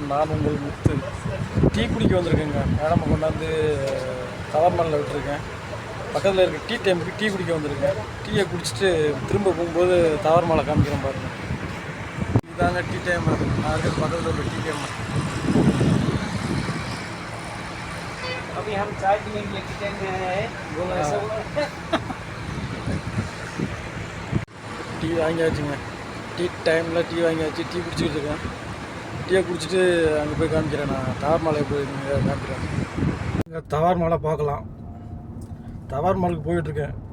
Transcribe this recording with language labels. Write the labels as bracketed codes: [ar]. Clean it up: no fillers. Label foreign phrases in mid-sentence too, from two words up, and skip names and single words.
[ta] நான் உங்கள் முத்து. டீ குடிக்க வந்திருக்கேங்க. மேடம் கொண்டாந்து தவர்மலில் விட்டுருக்கேன். பக்கத்தில் இருக்க [en] tea time-க்கு [ta] டீ குடிக்க வந்திருக்கேன். டீயை குடிச்சிட்டு திரும்ப போகும்போது தவர்மலை காமிக்கிறேன் பாருங்கள். இதாங்க [en] tea time. [ta] நான் இருக்கிற பக்கத்தில் உள்ள [en] tea time. [hi] अभी हम चाय पीने के लिए किचन में आए हैं। [ta] டீ வாங்கியாச்சுங்க. [en] tea time-இல் [ta] டீ வாங்கியாச்சு. டீ குடிச்சிட்டு இருக்கேன். டீயை குடிச்சிட்டு அங்கே போய் காமிக்கிறேன். நான் தவர்மலை போய் காமிக்கிறேன். இங்கே தவர்மலை பார்க்கலாம். தவர்மலுக்கு போயிட்டுருக்கேன்.